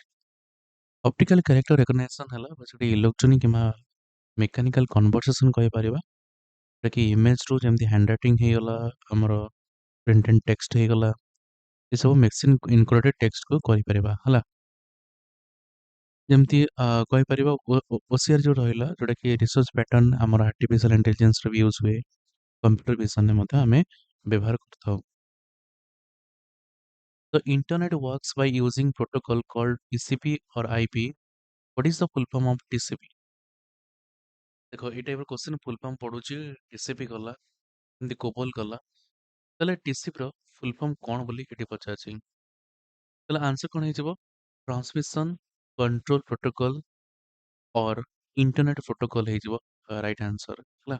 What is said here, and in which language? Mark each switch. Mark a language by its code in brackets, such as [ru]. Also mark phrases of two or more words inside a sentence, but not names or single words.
[en] optical character recognition [or] ହେଲା ସେଠି ଇଲେକ୍ଟ୍ରୋନିକ କିମ୍ବା [en] mechanical conversion [or] କହିପାରିବା, ଯୋଉଟା କି ଇମେଜରୁ ଯେମିତି [en] hand writing [or] ହେଇଗଲା, ଆମର [en] print and text [or] ହେଇଗଲା, ଏସବୁ [en] machine encoded textକୁ [or] କରିପାରିବା ହେଲା। ଯେମିତି କହିପାରିବା OCR ଯୋଉ ରହିଲା, ଯୋଉଟା କି [en] research pattern [or] ଆମର [en] artificial intelligenceରେ [or] ବି ୟୁଜ୍ ହୁଏ, [en] computer visionରେ [or] ମଧ୍ୟ ଆମେ ବ୍ୟବହାର କରିଥାଉ। [en] The internet works by using protocol called TCP or IP. What is the full form of TCP? [or] ଦେଖ ଏଇ [en] typeର question full form [or] ପଡୁଛି, TCP ଗଲା, ଏମିତି କୋବଲ ଗଲା, ତାହେଲେ TCP ର [en] full form [or] କଣ ବୋଲି ଏଠି ପଚାରିଛି। ତାହେଲେ ଆନ୍ସର କଣ ହେଇଯିବ? [en] Transmission Control Protocol or Internet Protocol ହେଇଯିବ right answer ହେଲା।